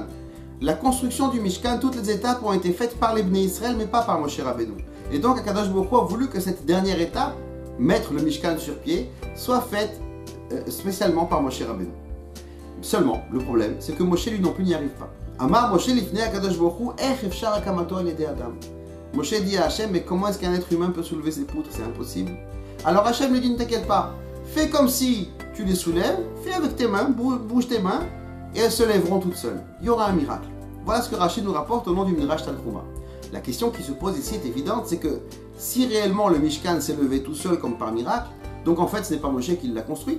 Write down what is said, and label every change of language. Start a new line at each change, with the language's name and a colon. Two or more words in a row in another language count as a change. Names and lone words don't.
French: La construction du Mishkan, toutes les étapes ont été faites par les Bnei Israël, mais pas par Moshe Rabbeinu. Et donc Akadosh Baruch Hu a voulu que cette dernière étape, mettre le Mishkan sur pied, soit faite spécialement par Moshe Rabbeinu. Seulement, le problème, c'est que Moshe lui non plus n'y arrive pas.
Hebrew: אמר משה לפני הקדוש ברוך הוא איך אפשר הקמתו על ידי אדם.
French: Moshe dit à Hachem, mais comment est-ce qu'un être humain peut soulever ses poutres? C'est impossible. Alors Hachem lui dit, ne t'inquiète pas, fais comme si tu les soulèves, fais avec tes mains, bouge tes mains, et elles se lèveront toutes seules. Il y aura un miracle. Voilà ce que Rashi nous rapporte au nom du Midrash Tanchuma. La question qui se pose ici est évidente, c'est que si réellement le Mishkan s'est levé tout seul comme par miracle, donc en fait ce n'est pas Moshe qui l'a construit.